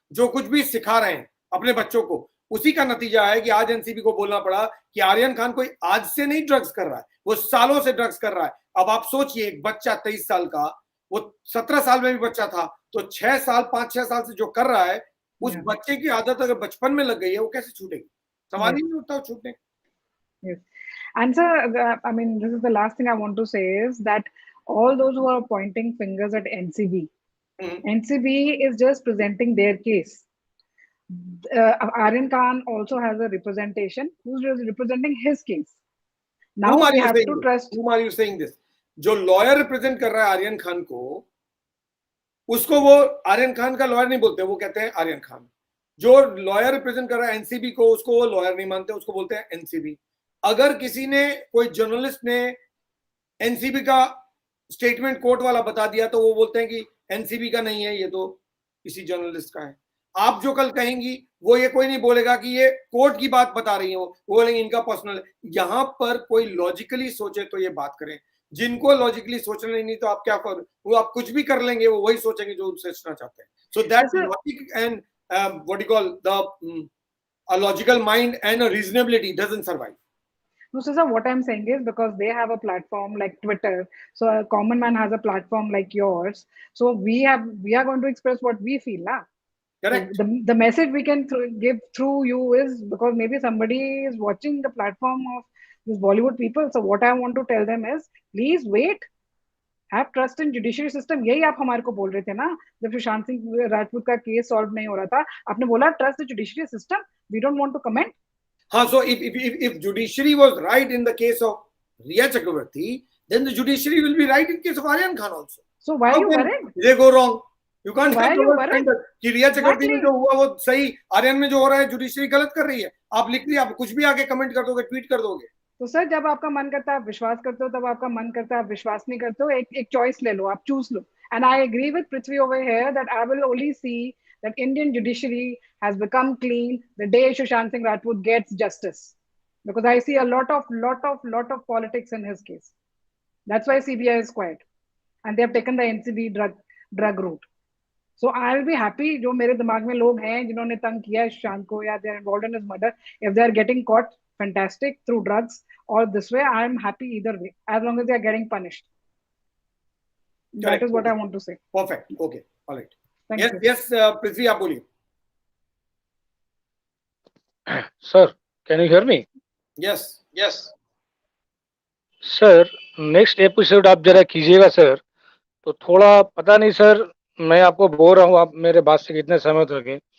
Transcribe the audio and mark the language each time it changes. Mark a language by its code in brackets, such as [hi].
[hi] जो कुछ भी सिखा रहे हैं अपने बच्चों को, उसी का नतीजा है कि आज एनसीबी को बोलना पड़ा कि आर्यन खान कोई आज से नहीं ड्रग्स कर रहा है, वो सालों से ड्रग्स कर रहा है। अब आप सोचिए, एक बच्चा 23 साल का, वो 17 साल में भी बच्चा था, तो 6 साल 5-6 साल से जो कर रहा है, उस बच्चे की आदत अगर बचपन में लग गई है, वो कैसे छूटेगी? सवाल ही नहीं उठता छूटने का। [en] Yes. And sir, I mean, this is the last thing I want to say is that all those who are pointing fingers at NCB, NCB is just presenting their case. Aryan Khan also has a representation who's representing his case. Now we have to trust. Whom are you saying this? [hi] जो lawyer represent कर रहा है आर्यन खान को, उसको वो आर्यन खान का lawyer नहीं बोलते, वो कहते हैं आर्यन खान। जो लॉयर रिप्रेजेंट कर रहा है एनसीबी को, उसको वो लॉयर नहीं मानते, उसको बोलते हैं एनसीबी। अगर किसी ने, कोई जर्नलिस्ट ने एनसीबी का स्टेटमेंट कोर्ट वाला बता दिया, तो वो बोलते हैं कि एनसीबी का नहीं है, ये तो किसी जर्नलिस्ट का है। आप जो कल कहेंगी, वो ये कोई नहीं बोलेगा कि ये कोर्ट की बात बता रही हो, वो बोलेंगे इनका पर्सनल। यहां पर कोई लॉजिकली सोचे तो ये बात करें, जिनको लॉजिकली सोचना नहीं, तो आप क्या कर, वो आप कुछ भी कर लेंगे, वो वही सोचेंगे जो सोचना चाहते हैं। [en] So that logic and what you call the a logical mind and a reasonability doesn't survive. No, so sir, what I'm saying is because they have a platform like Twitter, so a common man has a platform like yours. So we are going to express what we feel, lah. Correct. The message we can give through you is because maybe somebody is watching the platform of these Bollywood people. So what I want to tell them is, please wait. Have trust in judiciary system. [hi] यही आप हमारे को बोल रहे थे ना, जब सुशांत सिंह राजपूत का केस सॉल्व नहीं हो रहा था, [en] आपने बोला trust the judiciary system, we don't want to comment. हाँ, so if judiciary was right in the case of Riya Chakravarti, then the judiciary will be right in case of Aryan Khan also. So why are you worried? They go wrong. You can't Why say are you worried? [hi] कि रिया चक्रवर्ती में [en] Exactly. [hi] जो हुआ वो सही, आर्यन में जो हो रहा है जुडिशरी गलत कर रही है। आप लिख लिया, आप कुछ भी आगे कमेंट कर दोगे, ट्वीट कर दोगे। तो सर, जब आपका मन करता है आप विश्वास करते हो, तब आपका मन करता है आप विश्वास नहीं करते हो, एक चॉइस ले लो, आप choose low. [en] And I agree with Prithvi over here that I will only see that Indian judiciary has become clean the day Sushant Singh Rajput gets justice, because I see a lot of politics in his case. That's why CBI is quiet and they have taken the NCB drug route. So I'll be happy. [hi] जो मेरे दिमाग में लोग हैं जिन्होंने तंग किया है सुशांत को, या [en] they are involved in his murder, if they are getting caught, fantastic, through drugs or this way, I am happy either way, as long as they are getting punished. Correct. That is what I want to say. Perfect. Okay. All right. Thank you. Yes, Prithvi, [hi] आप बोलिए. [en] Sir, can you hear me? Yes. [hi] Sir, next episode आप जरा कीजिएगा sir. तो थोड़ा पता नहीं sir, मैं आपको बोल रहा हूँ, आप मेरे बात से कितने सहमत होंगे।